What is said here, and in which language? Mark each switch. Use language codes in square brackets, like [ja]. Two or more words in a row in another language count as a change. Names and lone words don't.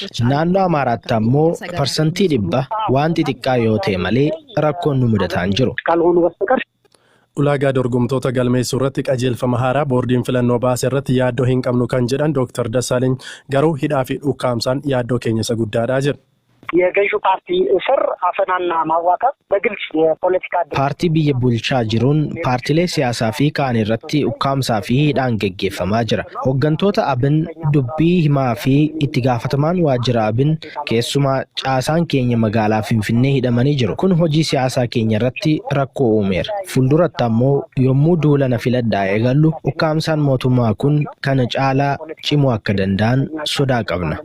[om] Naannoo Amaaraatti ammoo %100 waan xixiqqaa yoo ta'e malee rakkoon nu mudataan jiru. Ulaagaa dorgomtoota galmeessuu irratti qajeelfama haaraa boordiin filannoo baase irratti yaaddoo hin qabnu kan jedhan Dr. Dassaaleny garuu hidhaa fi dhukkaamsaan yaaddoo keenya isa guddaadha jedhu. [am] የገዢው ፓርቲ እስር አፈናና ማዋከብ በግልጽ የፖለቲካ [om] ፓርቲ biyya bulchaa jiruun paartilee siyaasaa fi kaan irratti ukkaamsaa fi hidhaan geggeeffamaa jira. Hooggantoota abin dubbii himaa fi itti gaafatamaan waajjira abin keessumaa caasaan keenya magaalaa Finfinnee hidhamanii jiru. Kun hojii siyaasaa keenya irratti rakkoo uumeera. Fuulduratti ammoo yommuu duulana filadhaa eegallu ukkaamsaan mootummaa kun kana caalaa cimuu akka danda'an sodaa qabna.